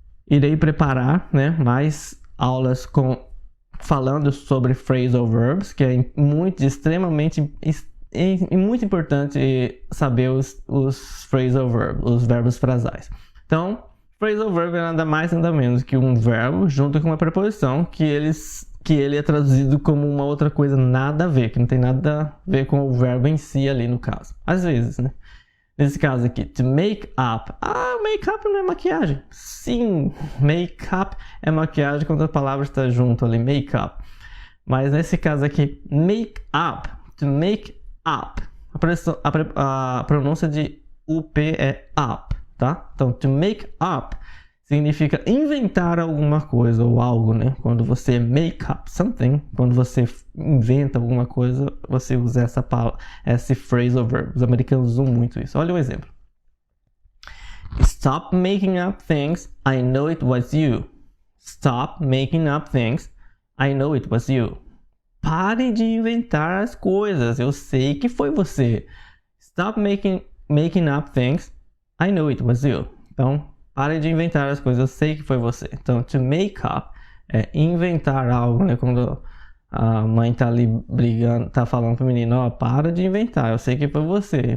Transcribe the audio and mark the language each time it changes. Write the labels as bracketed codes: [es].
[pt] Irei preparar, né, mais aulas falando sobre phrasal verbs, que é extremamente muito importante saber os phrasal verbs, os verbos frasais. Então, phrasal verb é nada mais nada menos que um verbo junto com uma preposição que ele é traduzido como uma outra coisa nada a ver, que não tem nada a ver com o verbo em si ali no caso. Às vezes, né? Nesse caso aqui, [en] to make up. [pt] Ah, make up não é maquiagem. Sim, make up é maquiagem quando a palavra está junto ali, make up. Mas nesse caso aqui, [en] make up, to make up. [pt] A pronúncia de up é up, tá? Então, to make up significa inventar alguma coisa ou algo, né? Quando você [en] make up something, [pt] quando você inventa alguma coisa, você usa esse phrasal verb. Os americanos usam muito isso. Olha o exemplo. [en] Stop making up things, I know it was you. Stop making up things, I know it was you. [pt] Pare de inventar as coisas, eu sei que foi você. [en] Stop making up things, I know it was you. [pt] Então, pare de inventar as coisas, eu sei que foi você. Então, [en] to make up [pt] é inventar algo, né? Quando a mãe tá ali brigando, tá falando pro menino, ó, para de inventar, eu sei que foi você.